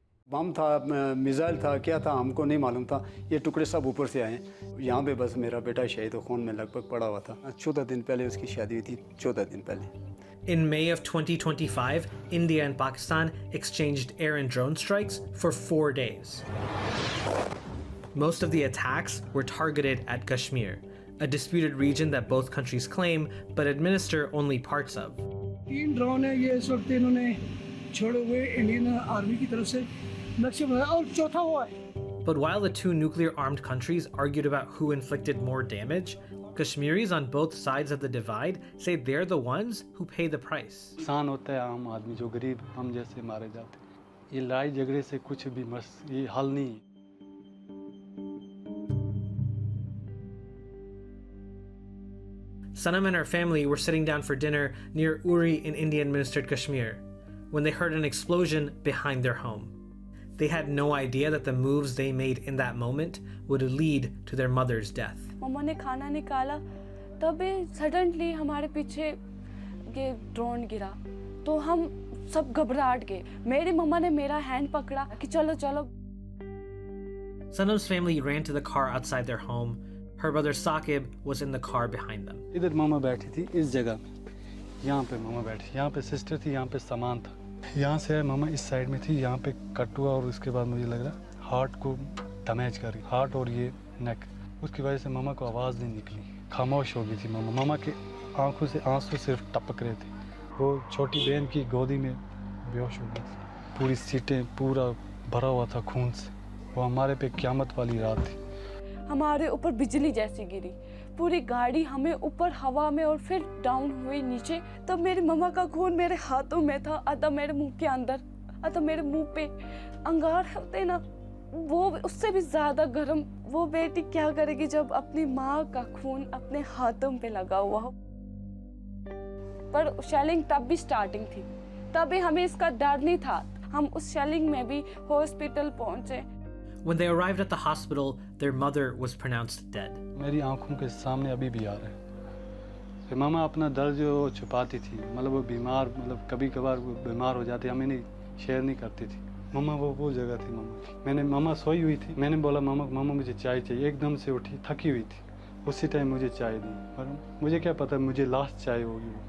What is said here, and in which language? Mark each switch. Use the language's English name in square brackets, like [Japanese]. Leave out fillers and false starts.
[Hindi] बम था, मिसाइल था, क्या था हमको नहीं मालूम था। ये टुकड़े सब ऊपर से आए। यहाँ पे बस मेरा बेटा शहीद खून में लगभग पड़ा हुआ था। 14 दिन पहले उसकी शादी हुई थी, 14 दिन पहले। [English] In May of 2025, India and Pakistan exchanged air and drone strikes for 4 days. Most of the attacks were targeted at Kashmir, a disputed region that both countries claim but administer only parts of. [Hindi] 3 drone है ये इस वक्त इन्होंने छोड़े हुए Indian army की तरफ से नक्शे बनाया और चौथा हुआ है. [English] But while the two nuclear-armed countries argued about who inflicted more damage, Kashmiris on both sides of the divide say they're the ones who pay the price. [Hindi] इंसान होता है आम आदमी जो गरीब हम जैसे मारे जाते हैं. ये लड़ाई झगड़े से कुछ भी ये हल नहीं. [English] Sanam and her family were sitting down for dinner near Uri in Indian-administered Kashmir when they heard an explosion behind their home. They had no idea that the moves they made in that moment would lead to their mother's death. [Hindi] मम्मा ने खाना निकाला, तभी suddenly हमारे पीछे ये drone गिरा, तो हम सब घबराहट गए. मेरी मम्मा ने मेरा हैंड पकड़ा कि चलो चलो. [English] Sanam's family ran to the car outside their home. Her brother Saqib was in the car behind them. [Hindi] इधर मामा बैठी थी इस जगह में. यहाँ पे मामा बैठी, यहाँ पे सिस्टर थी, यहाँ पे सामान था. यहाँ से मामा इस साइड में थी, यहाँ पे कट हुआ और उसके बाद मुझे लग रहा हार्ट को डैमेज कर रही, हार्ट और ये नेक. उसकी वजह से मामा को आवाज़ नहीं निकली, खामोश हो गई थी मामा. मामा के आंखों से आंसू सिर्फ टपक रहे थे. वो छोटी बहन की गोदी में बेहोश हो गई. पूरी सीटें पूरा भरा हुआ था खून से. वो हमारे पे क़यामत वाली रात थी. हमारे ऊपर बिजली जैसी गिरी, पूरी गाड़ी हमें ऊपर हवा में और फिर डाउन हुई नीचे. तब मेरी मम्मा का खून मेरे हाथों में था, आधा मेरे मुंह के अंदर, आधा मेरे मुंह पे. अंगार होते ना, वो उससे भी ज्यादा गर्म. वो बेटी क्या करेगी जब अपनी माँ का खून अपने हाथों पे लगा हुआ हो. पर शेलिंग तब भी स्टार्टिंग थी, तभी हमें इसका डर नहीं था. हम उस शेलिंग में भी हॉस्पिटल पहुंचे. [English] When they arrived at the hospital, their mother was pronounced dead. [Hindi] मेरी आंखों के सामने अभी भी आ रहा है. फिर मामा अपना दर्द जो छुपाती थी, मतलब वो बीमार, मतलब कभी कभार वो बीमार हो जाती, हमें नहीं शेयर नहीं करती थी. मामा वो जगह थी मामा की. मैंने मामा सोई हुई थी, मैंने बोला मामा मुझे चाय चाहिए. एकदम से उठी, थकी हुई थी. उसी टाइम मुझे चाय दी. पर मुझे क्या पता मुझे लास्ट चाय होगी.